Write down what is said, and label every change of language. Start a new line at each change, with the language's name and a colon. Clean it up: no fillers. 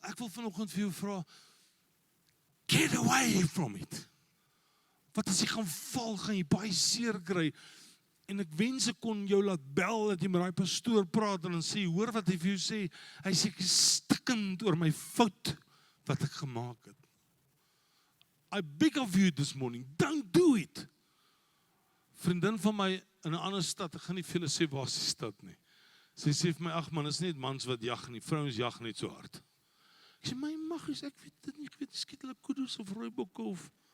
Afrikaans: Ek wil vanoggend vir jou vra,
English: get away from it.
Afrikaans: Wat as jy gaan val, gaan jy baie seer kry. En ek wens ek kon jou laat bel, dat jy met daai pastoor praat en dan sê, hoor wat hy vir jou sê. Hy sê, ek is stikkend oor my fout wat ek gemaak het.
English: I beg of you this morning, don't do it.
Afrikaans: Vriendin van my in 'n ander stad, ek gaan nie vir julle sê waar is die stad nie. Sy sê vir my, ag man, is net mans wat jag nie, vrouens jag net so hard. Ek sê, my maggies, ek weet dit nie, ek weet, skiet hulle koedoes of rooibokke of.